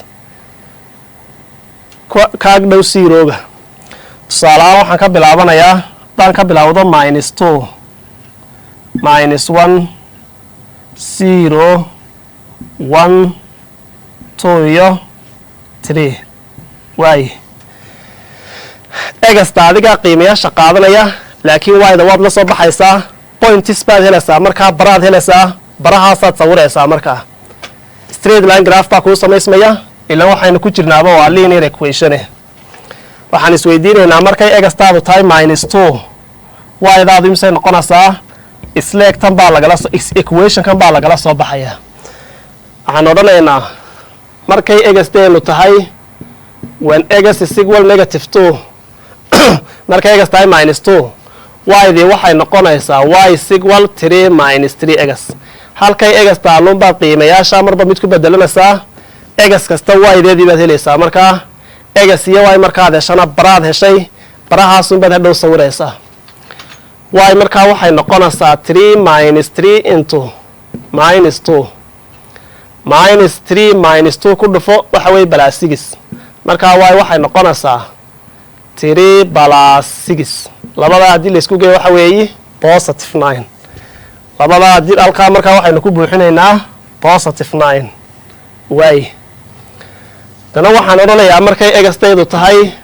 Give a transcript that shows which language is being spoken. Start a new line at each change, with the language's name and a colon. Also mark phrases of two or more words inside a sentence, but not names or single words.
Somali: kaag dhow zeroga tusaalahaan waxaan ka bilaabanayaa haddaan ka bilaawdo minus 2 minus 1 0 1 2 iyo 3 waaye egasta adigaa qiimayaasha qaadanaya laakiin y-da waad la soo baxaysaa points baad helaysaa markaa baraad helaysaa barahaasaad sawiraysaa markaa
English: straight line graph
Somali: baa kuu samaysmaya ilaa waxaynu ku jirnaaba waa
English: linear equation
Somali: waxaan isweydiinaynaa markay egastaadu tahay minus 2 y-daadu imsay noqonaysaa isleegtan baa equationkan baa lagala soo baxaya waxaan odhanaynaa markay egasteenu tahay when egas
English: is equal negative
Somali: 2 markay egas tahay minus 2 y-dii waxay noqonaysaa y
English: is equal
Somali: 3 minus 3 egas halkay egas taalluun baad qiimayaasha marba mid ku bedelanaysaa egas kasta y-deedii baad helaysaa markaa egas iyo y markaad heshana baraad heshay barahaasun baad hadhow sawiraysaa y markaa waxay noqonaysaa 3 minus 3 into minus 2 minus 3 minus 2 ku dhufo waxa weeye plus 6 markaa y waxay noqonaysaa 3 plus 6 labadaa haddii laysku geeyo waxa weeye positive 9 labadaa haddii halkaa markaa waxaynu ku buuxinaynaa positive 9 waay dana waxaan odhanayaa markay egastaydu tahay